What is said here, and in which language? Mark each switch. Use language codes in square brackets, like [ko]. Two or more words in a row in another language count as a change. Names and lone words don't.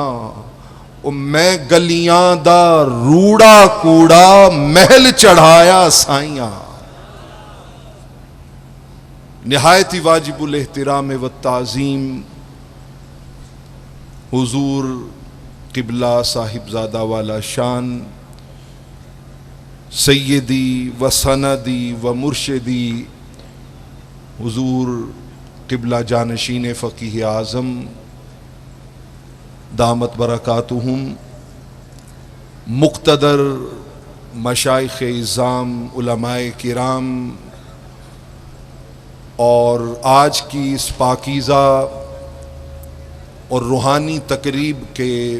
[pa] میں گلیاں دا روڑا کوڑا محل چڑھایا سائیاں. [ur] نہایتی واجب الاحترام والتعظیم حضور قبلہ صاحبزادہ والا شان [ar] سیدی و سندی و مرشدی [ur] حضور قبلہ جانشین فقیہ اعظم [ar] دامت برکاتہم، [ur] مقتدر مشائخ اعظام علماء کرام، اور آج کی اس پاکیزہ اور روحانی تقریب کے